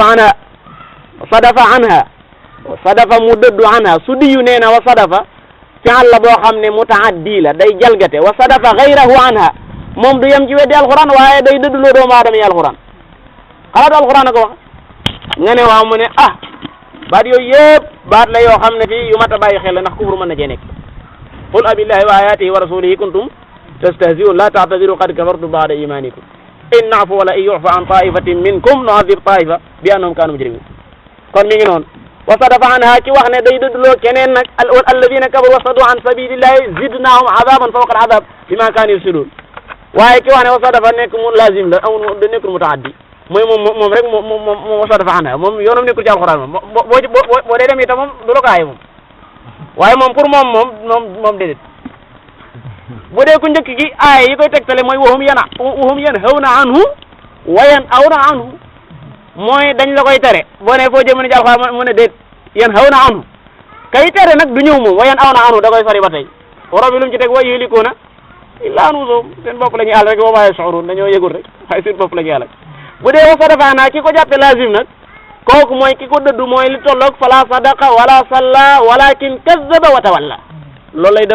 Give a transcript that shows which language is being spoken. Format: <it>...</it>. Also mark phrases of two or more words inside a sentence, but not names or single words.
<ar>صدف عنها</ar> <wo>mu dëddu anha su diyu nee na</wo> <ar>وصدف فعل</ar> <wo>la boo xam ne mutaaddi la day jalgate</wo> <ar>وصدف غيره عنها</ar> <wo>moom du yem ci weddi alquran waaye day dëdduloo doomu aadama yi alquran xalaatu alquran a ko wax nga ne waaw mu ne baat yooyu yëpp baat la yoo xam ne fii yu mat a bàyyi xel la ndax kufru mën na cee nekk</wo> <ar>قل أبالله وآياته ورسوله كنتم تستهزئون لا تعتذروا قد كفرتم بعد إيمانكم إن نعف ولا إن يعف عن طائفة منكم نعذب طائفة بأنهم كانوا مجرمين</ar> <wo>kon mi ngi noonu</wo> <ar>وصدف عنها</ar> <wo>ci wax ne day dëddloo keneen nag</wo> <ar>الذين كفروا وصدوا عن سبيل الله زدناهم عذابا فوق العذاب بما كانوا يفسدون</ar> <wo>waaye ki wax ne</wo> <ar>وصدف</ar> <wo>nekk mu lazim la amul da nekkul mutaaddi mooy moom rek moom</wo> <ar>وصدف عنها</ar> <wo>moom yoonam nekkul ci alxuraan moom boo dee dem itam moom du la ko aaye moom waaye moom pour moom déedéet bu dee ku njëkk gi aaya yi koy tegtale mooy</wo> <ar>وهم ينهون عنه وينأون عنه</ar> <wo>mooy dañ la koy tere boo ne foo jëmee ci alxuraan mu ne déet</wo> <ar>ينهون عنه</ar> <wo>kay tere nag du ñëw moom</wo> <ar>وينأون عنه</ar> <wo>da koy sori ba tey waro bi lu mu ci teg</wo> <ar>ويهلكون إلا أنفسهم</ar> <wo>seen bopp la ñuy àll rek</wo> <ar>وما يشعرون</ar> <wo>dañoo yëgul rek waaye seen bopp la ñuy àll bu dee</wo> <ar>وصدف عنها</ar> <wo>ki ko jàppe lazim nag kooku mooy ki ko dëddu mooy li tolloog</wo> <ar>فلا صدق ولا صلى ولكن كذب وتولى</ar> <wo>loolu lay</wo>